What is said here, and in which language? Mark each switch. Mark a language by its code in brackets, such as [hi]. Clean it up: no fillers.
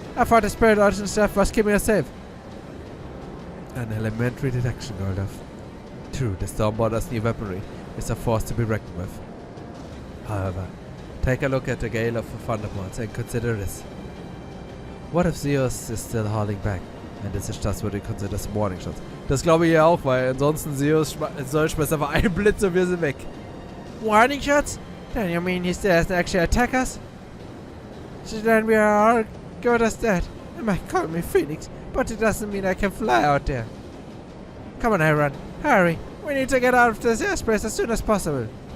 [en] I thought the spirit ocean stuff was keeping us safe. An elementary deduction, Goredofl. True, the Stormborder's new weaponry is a force to be reckoned with. However, take a look at the gale of the Thunderbolts and consider this. What if Zeus is still holding back? And this is just what we consider as warning shots. [de] Das glaube ich ja auch, weil ansonsten Zeus schmeißt einfach einen Blitz und wir sind weg. [en] Warning shots? Then you mean he still hasn't actually attacked us? So then we are all good as that. They might call me Phoenix, but it doesn't mean I can fly out there. Come on, everyone. Hurry. We need to get out of this airspace as soon as possible.